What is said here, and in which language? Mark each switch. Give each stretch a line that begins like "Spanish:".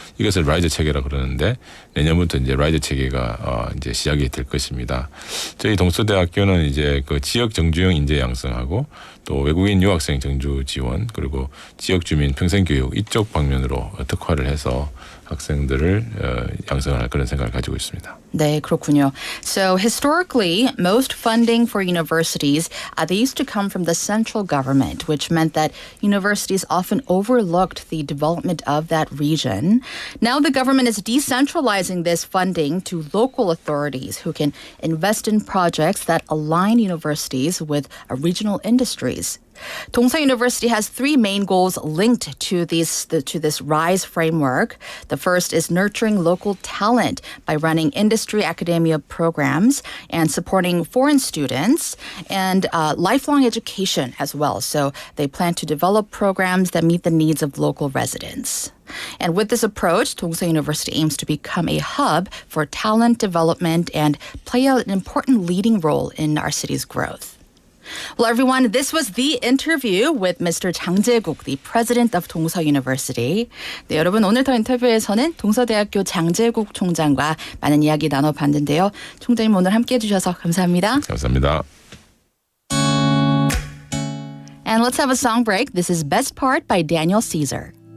Korean: 이것을 라이저 체계라 그러는데 내년부터 이제 라이저 체계가 이제 시작이 될 것입니다. 저희 동서대학교는 이제 그 지역 정주형 인재 양성하고 또 외국인 유학생 정주 지원 그리고 지역 주민 평생교육 이쪽 방면으로 특화를 해서 학생들을 양성할 그런 생각을 가지고 있습니다. 네, 그렇군요.
English: So historically, most funding for universities, they used to come from the central government, which meant that universities often overlooked the development of that region. Now the government is decentralizing this funding to local authorities who can invest in projects that align universities with regional industries. Dongsa University has three main goals linked to this RISE framework. The first is nurturing local talent by running industry academia programs and supporting foreign students and lifelong education as well. So they plan to develop programs that meet the needs of local residents. And with this approach, Dongsa University aims to become a hub for talent development and play an important leading role in our city's growth. Well, everyone, this was the interview with Mr. Jang Jae-guk, the president of Dongsa University.
Korean: 네, 여러분, 오늘 더 인터뷰에서는 동서대학교 장재국 총장과 많은 이야기 나눠봤는데요. 총장님 오늘 함께해 주셔서 감사합니다. 감사합니다.
English: And let's have a song break. This is Best Part by Daniel Caesar.